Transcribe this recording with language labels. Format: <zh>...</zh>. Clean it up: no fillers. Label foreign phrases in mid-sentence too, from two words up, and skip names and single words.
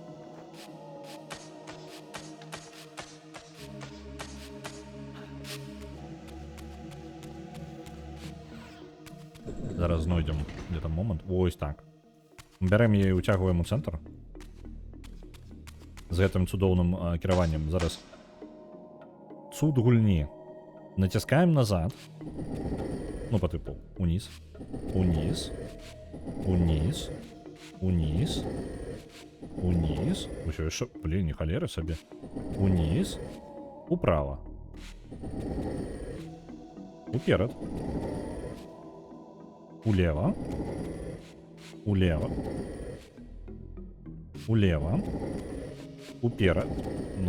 <be>Зараз знойдзем где-то момант. Вось так. Бярэм яе і уцягваем у цэнтр. З гэтым цудоўным кіраваннем. Зараз цуд гульні. Націскаем назад. Ну, по типу, униз, униз, униз, униз, униз. Усё яшчэ, блин, не халера сабе. Униз, управа. Уперад. Улева. Улева. Улева. Уперад. Ну.</be>